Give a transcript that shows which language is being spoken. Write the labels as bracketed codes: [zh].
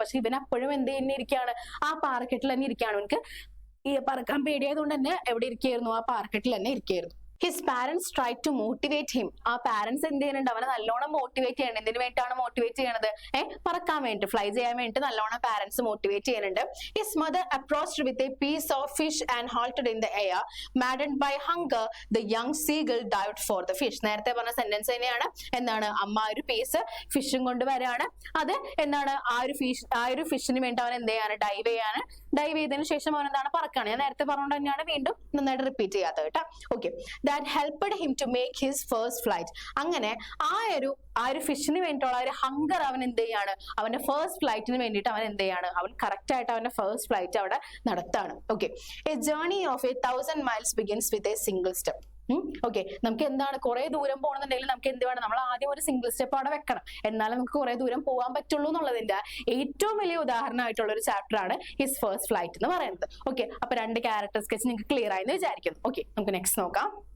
[ml] പക്ഷെ ഇവൻ അപ്പോഴും എന്ത് തന്നെ ഇരിക്കുകയാണ്, ആ പാറക്കെട്ടിൽ തന്നെ ഇരിക്കുകയാണ്. അവനക്ക് ഈ പറക്കാൻ പേടിയായതുകൊണ്ട് തന്നെ എവിടെ ഇരിക്കുകയായിരുന്നു, ആ പാറക്കെട്ടിൽ തന്നെ ഇരിക്കുകയായിരുന്നു. [en] His parents try to motivate him. [ml] ആ പാരന്റ്സ് എന്ത് ചെയ്യുന്നുണ്ട്, അവനെ നല്ലോണം മോട്ടിവേറ്റ് ചെയ്യണം. എന്തിനു വേണ്ടിയിട്ടാണ് മോട്ടിവേറ്റ് ചെയ്യണത്, പറക്കാൻ വേണ്ടി, ഫ്ലൈ ചെയ്യാൻ വേണ്ടി നല്ലോണം പാരന്റ്സ് മോട്ടിവേറ്റ് ചെയ്യുന്നുണ്ട്. [en] His mother approached with a piece of fish and halted in the air. Maddened by hunger, the young seagull dived for the fish. [ml] നേരത്തെ പറഞ്ഞ സെന്റൻസ് തന്നെയാണ്. എന്താണ്, അമ്മ ഒരു പീസ് ഫിഷും കൊണ്ട് വരാണ്. അത് എന്താണ്, ആ ഒരു ഫിഷിന് വേണ്ടി അവൻ എന്ത് ചെയ്യാണ്, ഡൈവ് ചെയ്യാണ്. ഡൈവ് ചെയ്തതിനു ശേഷം അവൻ എന്താണ്, പറക്കാണ്. ഞാൻ നേരത്തെ പറഞ്ഞുകൊണ്ട് തന്നെയാണ് വീണ്ടും നന്നായിട്ട് റിപ്പീറ്റ് ചെയ്യാത്തത് കേട്ടോ. [en] Okay, that helped him to make his first flight. [ml] അങ്ങനെ ആ ഒരു ഫിഷിന് വേണ്ടിയിട്ടുള്ള ഒരു ഹങ്കർ അവൻ എന്ത് ചെയ്യാണ്, അവന്റെ ഫസ്റ്റ് ഫ്ലൈറ്റിന് വേണ്ടിയിട്ട് അവൻ എന്ത് ചെയ്യാണ്, അവൻ കറക്റ്റ് ആയിട്ട് അവന്റെ ഫസ്റ്റ് ഫ്ലൈറ്റ് അവിടെ നടത്താണ്. [en] Okay, a journey of 1000 miles begins with a single step. [ml] Okay, നമുക്ക് എന്താണ്, കുറെ ദൂരം പോകണമെന്നുണ്ടെങ്കിൽ നമുക്ക് എന്ത് വേണം, നമ്മൾ ആദ്യം ഒരു സിംഗിൾ സ്റ്റെപ്പ് അവിടെ വെക്കണം, എന്നാലും നമുക്ക് കുറെ ദൂരം പോകാൻ പറ്റുള്ളൂ എന്നുള്ളതിന്റെ ഏറ്റവും വലിയ ഉദാഹരണമായിട്ടുള്ള ഒരു ചാപ്റ്റർ ആണ് ഹിസ് ഫസ്റ്റ് ഫ്ലൈറ്റ് എന്ന് പറയുന്നത്. ഓക്കെ, അപ്പൊ 2 ക്യാരക്ടർ സ്കെച്ച് നിങ്ങൾക്ക് ക്ലിയർ ആയെന്ന് വിചാരിക്കുന്നു. ഓക്കെ, നമുക്ക് നെക്സ്റ്റ് നോക്കാം.